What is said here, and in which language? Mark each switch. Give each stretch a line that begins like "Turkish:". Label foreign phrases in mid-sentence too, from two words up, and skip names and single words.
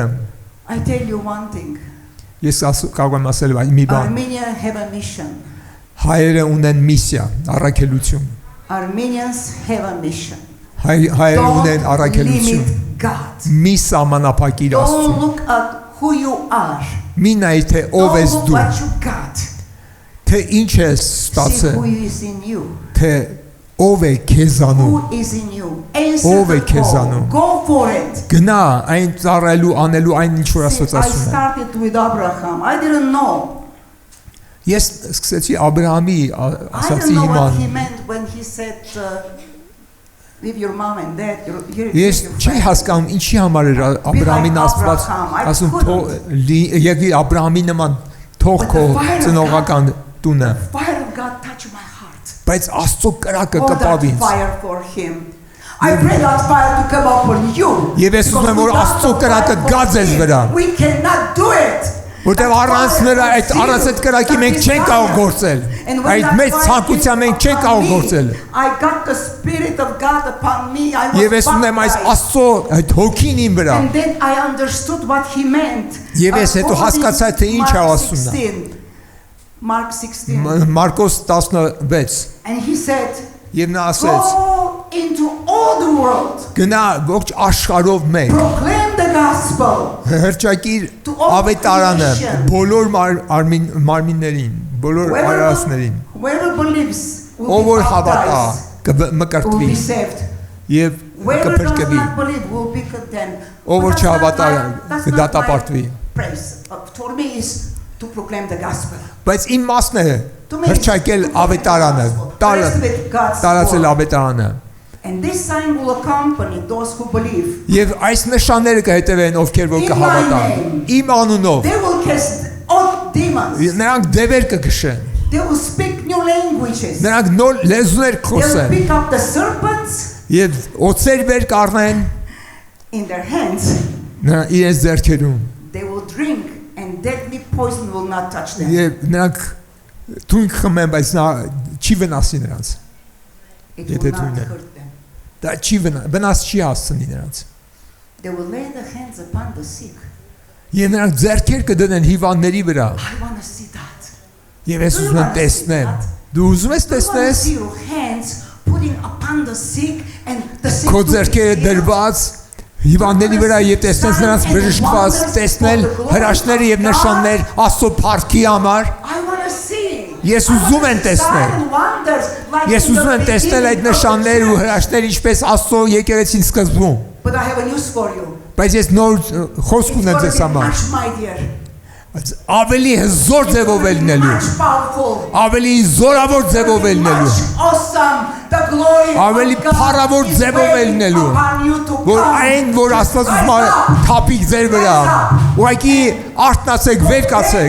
English: I tell you one thing.
Armenian: Ես կարող եմ ասել մի բան։
English: Armenia have a mission.
Armenian: Հայերը ունեն միսիա, առաքելություն։
English: Armenians have a mission.
Armenian: Հայերը ունեն առաքելություն։ Մի սահմանափակիր Աստծուն։
English: Don't look at who you are.
Armenian: Մի նայ թե ով ես
English: Don't look
Armenian: դու։
English: what you got.
Armenian: Թե ինչ ես
English: See
Armenian: ստացել։
English: who is in you.
Armenian: Թե ով է քեզանում։
English: Who is in you. Answer
Armenian: Ով է
English: the
Armenian: քեզանում։
English: call. Go for it.
Armenian: Գնա այն ծառայելու անելու այն ինչ որ Աստված
English: I
Armenian: ասում է։
English: started with Abraham. I didn't know.
Armenian: Ես սկսեցի Աբրահամի
English: I
Armenian: ասացի
English: didn't know what he
Armenian: հիման։
English: meant when he said leave your mom and dad.
Armenian: Ես չի հասկանում ինչի համար էր Աբրահամին Աստված ասում եկի Աբրահամի նման թող քո ծնողական տունը։
English: Fire of God touched my heart.
Armenian: Բայց Աստծո կրակը
English: Oh,
Armenian: կպավ
English: that
Armenian: ինձ։
English: fire for him. I pray that fire to come upon you.
Armenian: Եվ ես ուզում եմ որ Աստծո կրակը գա ձեզ վրա։
English: We cannot do it.
Armenian: Որտեղ առանց նրա այդ կրակի մենք չենք կարող գործել։ Այդ մեծ ցանկության մենք չենք կարող գործել։
English: I got the spirit of God upon me. I was
Armenian: Եվ ես ունեմ այս Աստծո այդ հոգին իմ վրա։
English: And then I understood what he meant.
Armenian: Եվ ես հետո հասկացա թե ինչ է ասում նա։
English: Mark 16.
Armenian: Մարկոս 16
English: And he said,
Armenian: Եվ նա ասեց.
English: go into all the world.
Armenian: Գնա ողջ աշխարհով մեկ։
English: Proclaim the gospel.
Armenian: Հրճակիր ավետարանը բոլոր մարմիններին, բոլոր արարածներին։
English: Whoever believes
Armenian: Ով որ հավատա
English: will
Armenian: կմկրտվի
English: be saved.
Armenian: եւ
English: Whoever does
Armenian: կփրկվի։
English: not believe will be condemned.
Armenian: Ով որ չհավատա
English: That's not
Armenian: կդատապարտվի։
English: my praise. For me is to proclaim the gospel.
Armenian: Բայց իմ մասն է հրճակել ավետարանը, տարածել ավետարանը։
English: And this sign will accompany those who believe.
Armenian: Եվ այս նշանները կհետևեն ովքեր որ կհավատան։ Իմ անունով
English: They will cast out demons.
Armenian: նրանք դևեր կգշեն։
English: They will speak new languages.
Armenian: Նրանք նոր լեզուներ
English: They will
Armenian: կխոսեն
English: pick up the serpents
Armenian: եւ օծեր վեր կառնեն
English: in their hands.
Armenian: նրանք իրենց ձեռքերում
English: They will drink and deadly poison will not touch them.
Armenian: եւ նրանք թույն խմեն բայց նա չի վնասի նրանց
English: It
Armenian: Եթե
English: will not
Armenian: թույն է։
English: hurt them.
Armenian: դա չի վնաս չի հասցնի նրանց
English: They will lay their hands upon the sick.
Armenian: եւ նրանք ձեռքեր կդնեն հիվանդների վրա
English: I want to see that.
Armenian: եւ ես ուզում եմ տեսնեմ դու ուզում ես
English: I want to
Armenian: տեսնես
English: see your hands putting upon the sick and the sick.
Armenian: քո
English: to be
Armenian: ձեռքերը
English: healed.
Armenian: դրված հիվանդների վրա եւ տեսնես նրանց բժշկված տեսնել հրաշքները եւ նշաններ Աստծո փառքի համար
English: I want to see.
Armenian: Ես ուզում եմ տեսնել Ես ուզում եմ տեսնել այդ նշաններ ու հրաշքներ ինչպես Աստծո եկեղեցին սկզբում
English: But I have a news for you.
Armenian: բայց ես նոր խոսք
English: It's
Armenian: ունեմ
English: going
Armenian: ձեզ
English: to be
Armenian: համար
English: much mightier.
Armenian: ավելի հզոր ձևով է լինելու
English: Much powerful.
Armenian: ավելի զորավոր ձևով է լինելու
English: Much awesome. The glory
Armenian: ավելի
English: of God
Armenian: փառավոր
English: is
Armenian: ձևով է
English: waiting
Armenian: լինելու
English: upon you to
Armenian: որ
English: come.
Armenian: այն որ Աստված ուզում է թափիկ ձեր վրա ուղղակի արթնացեք վեր կացեք